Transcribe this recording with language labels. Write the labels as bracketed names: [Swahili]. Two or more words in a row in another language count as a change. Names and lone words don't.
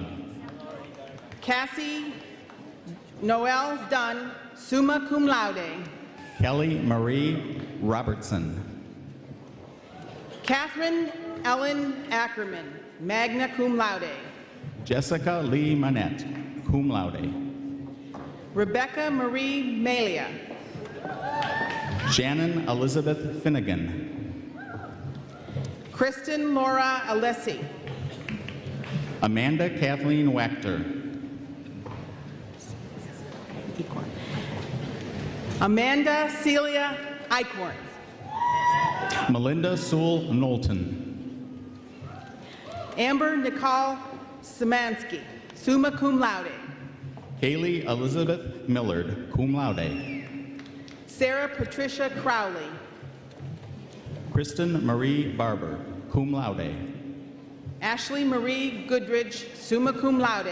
[English] Cassie Noel Dunn, [Latin] summa cum laude. [English] Kelly Marie Robertson. Catherine Ellen Ackerman, [Latin] magna cum laude. [English] Jessica Lee Manette, [Latin] cum laude. [English] Rebecca Marie Malia. Shannon Elizabeth Finnegan. Kristen Laura Alessi. Amanda Kathleen Wachter. Amanda Celia Eichhorn. Melinda Sewell Knowlton. Amber Nicole Szymanski, [Latin] summa cum laude. [English] Kaylee Elizabeth Millard, [Latin] cum laude. [English] Sarah Patricia Crowley. Kristen Marie Barber, [Latin] cum laude. [English] Ashley Marie Goodridge, [Latin] summa cum laude.